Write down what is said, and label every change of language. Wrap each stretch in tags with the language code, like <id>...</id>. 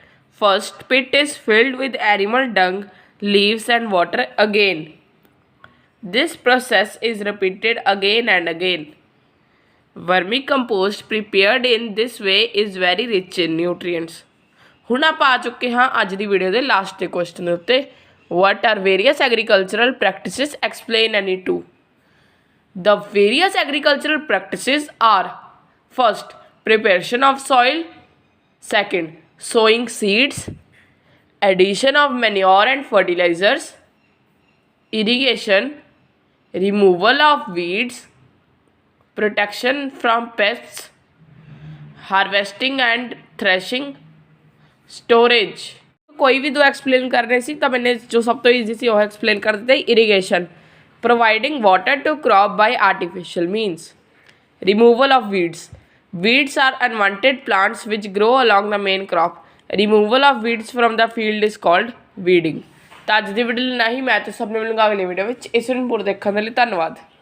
<en>First pit is filled with animal dung, leaves and water again. This process is repeated again and again. Vermicompost prepared in this way is very rich in nutrients.</en> <pa>ਹੁਣ ਆਪਾਂ ਆ ਚੁੱਕੇ ਹਾਂ ਅੱਜ ਦੀ video ਦੇ last ਦੇ question ਦੇ ਉੱਤੇ</pa> <en>what are various agricultural practices? Explain any two. The various agricultural practices are first preparation of soil, second sowing seeds, addition of manure and fertilizers, irrigation, removal of weeds, protection from pests, harvesting and threshing, storage.</en> <pa>ਕੋਈ ਵੀ ਦੋ explain ਕਰਨੇ ਸੀ ਤਾਂ ਮੈंने ਜੋ ਸਭ ਤੋਂ easy ਸੀ ਉਹ explain ਕਰ ਦਿੱਤਾ।</pa> <en>Irrigation, providing water to crop by artificial means. Removal of weeds. Weeds are unwanted plants which grow along the main crop. Removal of weeds from the field is called weeding।</en> <pa>ਤਾਂ ਅੱਜ ਦੀ video ਲਈ ਨਹੀਂ, ਮੈਂ ਤਾਂ ਸਭ ਨੂੰ ਮਿਲੂੰਗਾ ਅਗਲੀ video ਵਿੱਚ। ਇਸ ਨੂੰ ਪੂਰਾ ਦੇਖਣ ਦੇ ਲਈ ਧੰਨਵਾਦ।</pa>